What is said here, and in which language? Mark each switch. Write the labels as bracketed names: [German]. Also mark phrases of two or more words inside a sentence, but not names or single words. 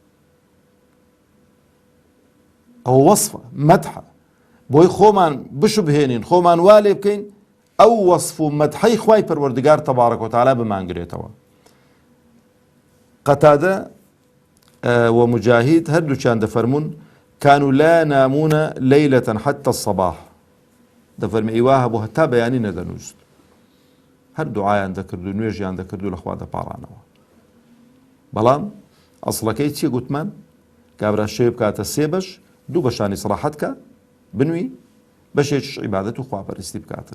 [Central Kurdish] ئەو وەصفە مەدحە بۆی خۆمان بشبهێنین خۆمان وا لێ بکەین ئەو وەصف و مەدحەی خوای پەروەردگار تەبارەک و تەعالا بمانگرێتەوە قەتادە ومجاهید هەردووچیان دەفەرمون [Arabic] كانوا لا ينامون ليلة حتى الصباح [Central Kurdish] دەفەرمێ ئیوا هەبوو هەتا بەیانی نەدەنووست هەر دوعایان دەکرد و نوێژیان دەکرد و لەخوا دەپاڕانەوە. بەڵام ئەسڵەکەی چیە گوتمان؟ کابرا شێ بکاتە سێ بەش، دوو بەشانی سڕاحەت کە بنووی، بەشێکیش عیبادەت و خواپەرستی بکاتن.